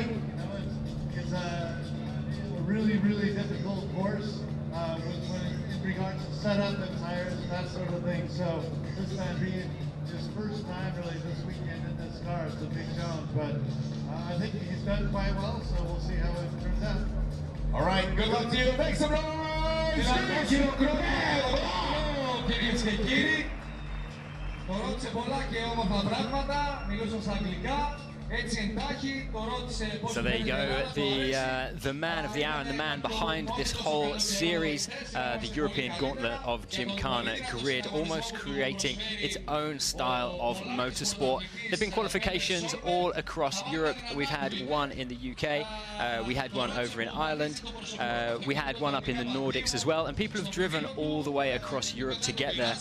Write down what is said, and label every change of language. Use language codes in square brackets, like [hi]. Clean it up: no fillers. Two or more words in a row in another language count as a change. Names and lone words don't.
[en] You know, it's a really, really difficult course in regards to setup and tires and that sort of thing. So this time being his first time really this weekend in this car, it's a big challenge. But I think he's done quite well. So we'll see how it turns out. All right, good luck to you. Make some noise! [el] Κυρίες και κύριοι, το ρώτησε πολλά και όμορφα πράγματα, μιλούσαν στα αγγλικά. [en] So there you go, the man of the hour and the man behind this whole series, the European Gauntlet of Gymkhana GRiD, almost creating its own style of motorsport. There have been qualifications all across Europe. We've had one in the UK, we had one over in Ireland, we had one up in the Nordics as well, and people have driven all the way across Europe to get there.